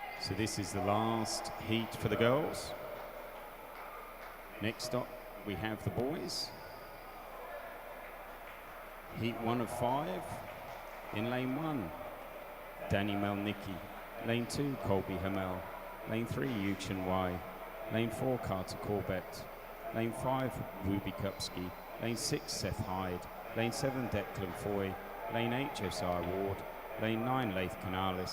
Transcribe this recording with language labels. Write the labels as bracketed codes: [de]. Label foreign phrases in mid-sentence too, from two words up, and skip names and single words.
[en] So this is the last heat for the girls. Next up, we have the boys. Heat 1 of 5. In lane 1, Danny Melnicki. Lane 2, Colby Hamel. Lane 3, Yuchen Wai. Lane 4, Carter Corbett. Lane 5, Ruby Kupski. Lane 6, Seth Hyde. Lane 7, Declan Foy. Lane 8, Josiah Ward. Lane 9, Laith Canales.